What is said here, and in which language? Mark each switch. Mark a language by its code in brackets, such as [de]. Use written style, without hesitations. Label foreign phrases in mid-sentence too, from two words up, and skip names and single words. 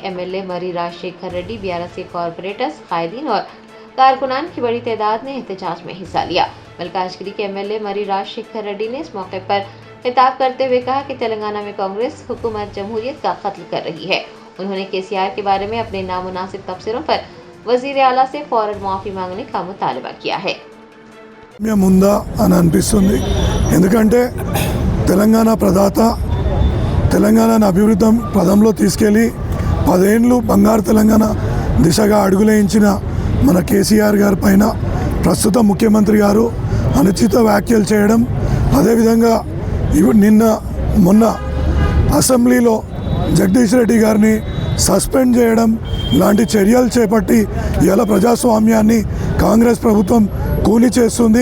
[ur] MLA مری راج شیکھر ریڈی، BRS کے کارپوریٹرز، قائدین اور کارکنان کی بڑی تعداد نے احتجاج میں حصہ لیا۔ ملکاجگیری کے MLA مری راج شیکھر ریڈی نے اس موقع پر خطاب کرتے ہوئے کہا کہ تلنگانہ میں کانگریس حکومت جمہوریت کا قتل کر رہی ہے۔ انہوں نے KCR کے بارے میں اپنے نامناسب تبصروں پر وزیر اعلیٰ سے فوراً معافی مانگنے کا مطالبہ کیا ہے۔ [te] ముందా అని అనిపిస్తుంది, ఎందుకంటే తెలంగాణ ప్రదాత తెలంగాణను అభివృద్ధి పదంలో తీసుకెళ్లి 10 ఏళ్ళు బంగారు తెలంగాణ దిశగా అడుగులేయించిన మన KCR గారి పైన ప్రస్తుత ముఖ్యమంత్రి గారు అనుచిత వ్యాఖ్యలు చేయడం, అదేవిధంగా నిన్న మొన్న అసెంబ్లీలో జగదీష్ రెడ్డి గారిని సస్పెండ్ చేయడం లాంటి చర్యలు చేపట్టి ఇలా ప్రజాస్వామ్యాన్ని కాంగ్రెస్ ప్రభుత్వం కూలి చేస్తుంది.